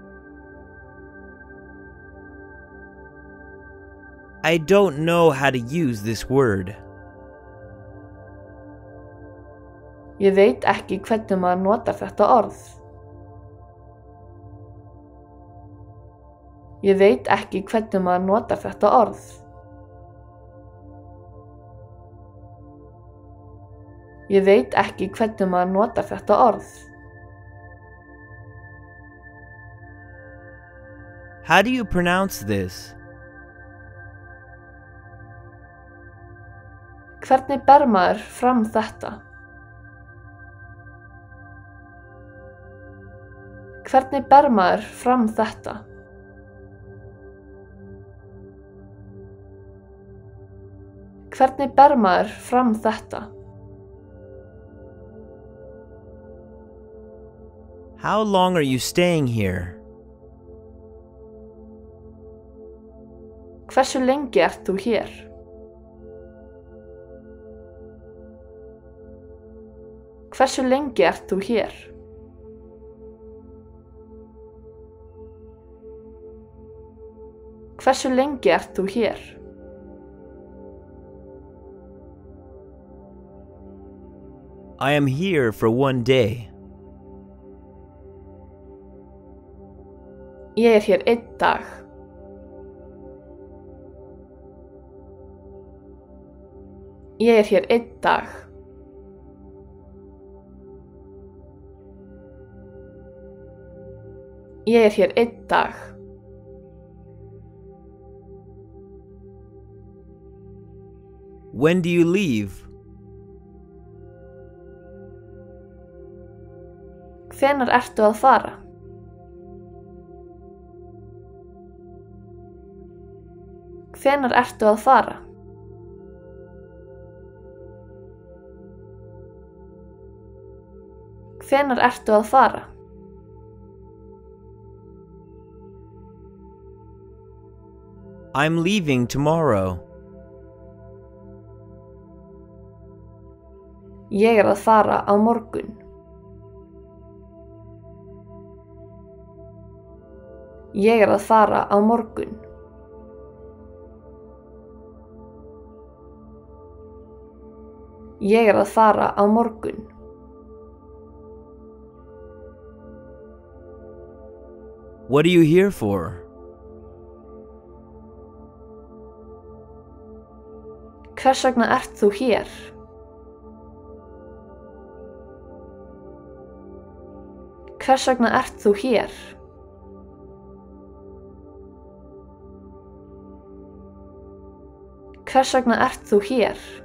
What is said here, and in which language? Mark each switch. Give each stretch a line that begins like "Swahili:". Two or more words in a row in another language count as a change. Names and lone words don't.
English: I don't know how to use this word.
Icelandic: Ég veit ekki hvernig maður notar þetta orð. Ég veit ekki hvernig maður notar þetta orð. Ég veit ekki hvernig maður notar þetta orð.
English: How do you pronounce this?
Icelandic: Hvernig ber maður fram þetta? Hvernig ber maður fram þetta? Hvernig ber maður fram þetta?
English: How long are you staying here?
Icelandic: Hversu lengi ert þú hér? Hversu lengi ert þú hér? Hversu lengi ert þú hér?
English: I am here for one day.
Icelandic: Ég er hér einn dag. Ég er hér einn dag. Ég er hér einn dag.
English: When do you leave?
Icelandic: Hvenær ertu að fara? Hvenær ertu að fara? Hvenær ertu að fara?
English: I'm leaving tomorrow.
Icelandic: Ég er að fara á morgun. Ég er að fara á morgun. Ég er að fara á morgun.
English: What are you here for?
Icelandic: Hvers vegna ert þú hér? Hvers vegna ert þú hér? Hvers vegna ert þú hér?